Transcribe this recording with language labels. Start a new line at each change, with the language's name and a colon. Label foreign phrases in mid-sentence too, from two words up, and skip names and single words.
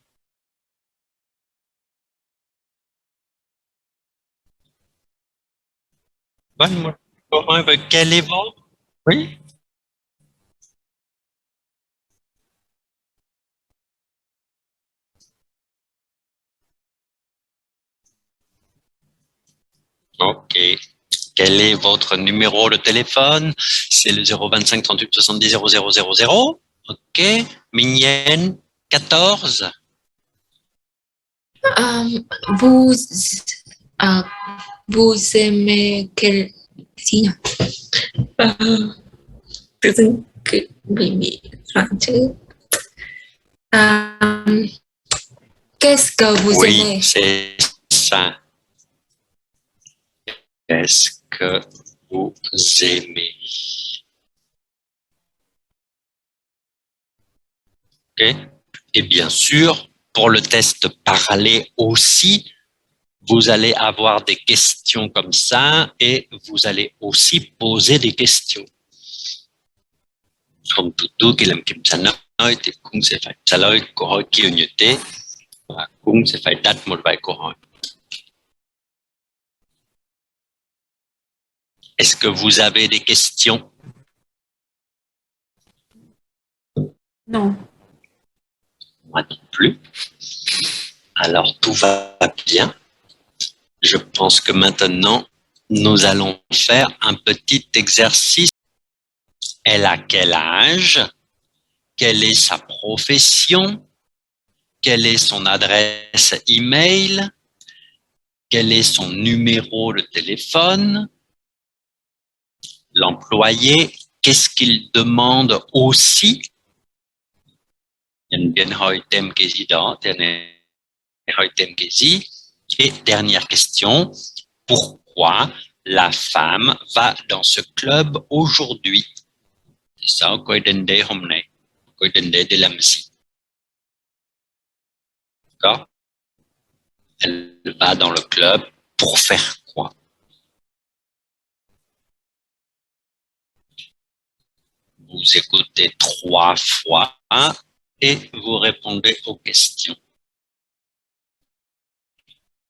Vietnamese: Vâng, một câu hỏi về
French: quel est votre? Oui. Ok. Quel est votre numéro de téléphone? C'est le 025 38 70 0000. Ok. Mignonne, 14. Vous, vous aimez quel
Vietnamese: gì nhỉ? Tự dưng bị loạn chữ.
French: Qu'est-ce que vous Oui, aimez? c'est ça. Qu'est-ce que vous aimez? Ok. Et bien sûr, pour le test parler aussi, vous allez avoir des questions comme ça et vous allez aussi poser des questions.
Vietnamese: Không tụt khi làm kiểm tra nói thì cũng sẽ phải trả lời câu hỏi kiểu như thế và cũng sẽ phải đặt một vài câu hỏi.
French: Est-ce que vous avez des questions?
English: No.
French: Moi non plus. Alors tout va bien. Je pense que maintenant, nous allons faire un petit exercice. Elle a quel âge? Quelle est sa profession? Quelle est son adresse email? Quel est son numéro de téléphone? L'employé, qu'est-ce qu'il demande aussi?
Vietnamese: Nhân viên hỏi thêm cái gì đó, thì này hỏi thêm cái gì?
French: Et dernière question, pourquoi la femme va dans ce club aujourd'hui? C'est ça,
Vietnamese: cô ấy đến đây hôm nay. Cô ấy đến đây để làm gì?
French: D'accord? Elle va dans le club pour faire quoi? Vous écoutez 3 fois et vous répondez aux questions.